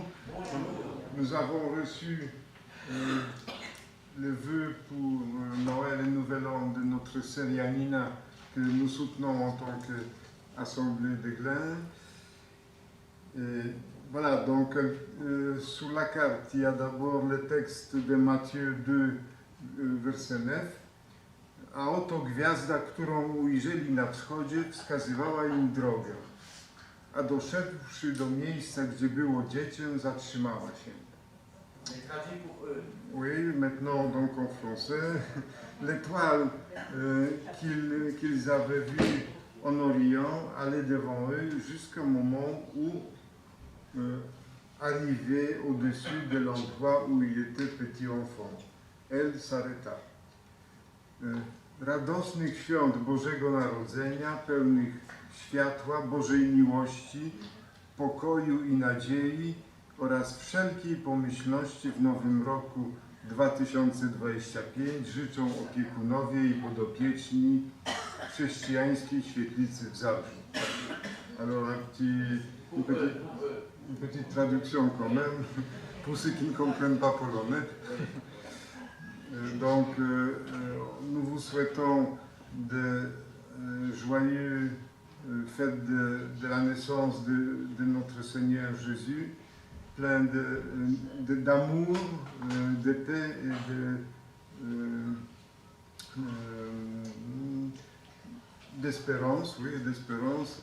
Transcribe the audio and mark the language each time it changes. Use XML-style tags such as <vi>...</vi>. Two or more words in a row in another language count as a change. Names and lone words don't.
<fr>Nous avons reçu le vœu pour Noël et Nouvel An de notre sœur Yanina, que nous soutenons en tant qu'Assemblée de Glin. Et voilà, donc sur la carte, il y a d'abord le texte de Matthieu 2, verset 9.</fr> <pl>A oto gwiazda, którą ujrzeli na wschodzie, wskazywała im drogę. A doszedłszy do miejsca, gdzie było dziecię, zatrzymała się.</pl> <fr>Oui, maintenant donc en français, l'étoile qu'ils avaient vue en Orient allait devant eux jusqu'au moment où arrivait au-dessus de l'endroit où il était petit enfant. Elle s'arrêta.</fr> <pl>Radosnych świąt Bożego Narodzenia, pełnych światła, Bożej miłości, pokoju i nadziei oraz wszelkiej pomyślności w nowym roku 2025 życzą opiekunowie i podopieczni chrześcijańskiej świetlicy w Zabrzu.</pl> <fr>Alors une petite traduction quand même, pour ceux qui ne comprennent pas polonais. Donc, nous vous souhaitons de joyeux fêtes de la naissance de notre Seigneur Jésus, plein d'amour, de paix et d'espérance, oui, d'espérance.</fr>